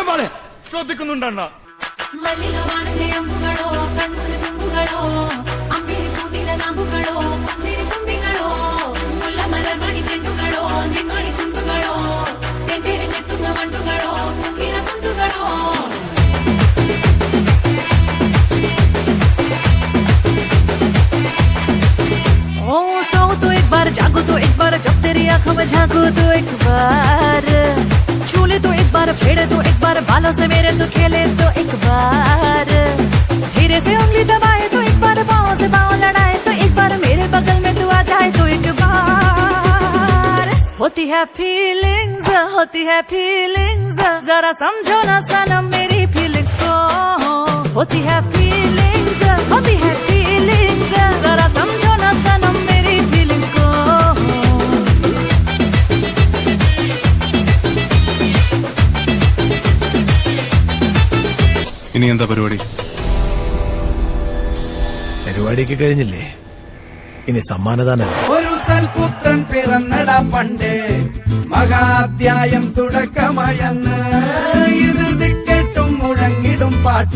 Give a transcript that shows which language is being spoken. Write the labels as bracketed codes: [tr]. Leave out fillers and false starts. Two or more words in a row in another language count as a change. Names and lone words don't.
[ml] മോനെ ശ്രദ്ധിക്കുന്നുണ്ടണ്ണ. മല്ലികവാണന്റെ അമ്പുകളോ കണ്ണുല തുമ്പുകളോ അമ്പിളി പൂതില നാമ്പുകളോ പഞ്ചിരി തുമ്പികളോ മുല്ലമലർമണി ചെണ്ടുകളോ നിൻമണി ചുണ്ടുകളോ തെന്തെറിഞ്ഞെത്തുന്ന വണ്ടുകളോ മുക്കിന കുണ്ടുകളോ. [hi] ओ सो तो एक बार जागो तो एक बार जब तेरी आंखों में झांको तो एक बार छू ले तो एक बार छेड़े तो एक बार बालों से मेरे तो खेले तो एक बार धीरे से उंगली दबाए तो एक बार पाँव से पाँव लड़ाए तो एक बार मेरे बगल में तू आ जाए तो एक बार. होती है फीलिंग्स जरा समझो ना सनम मेरी फीलिंग्स को. होती है फीलिंग्स जरा समझो ना सनम मेरी फीलिंग्स को. [ml] ഇനി എന്താ പരിപാടി? പരിപാടിക്ക് കഴിഞ്ഞില്ലേ, ഇനി സമ്മാനദാനല്ലേ. ഒരു സൽപുത്രൻ പിറന്നട പണ്ട്, മഹാധ്യായം തുടക്കമായെന്ന് ഇറുതി കേട്ടും മുഴങ്ങിടും പാട്ട്.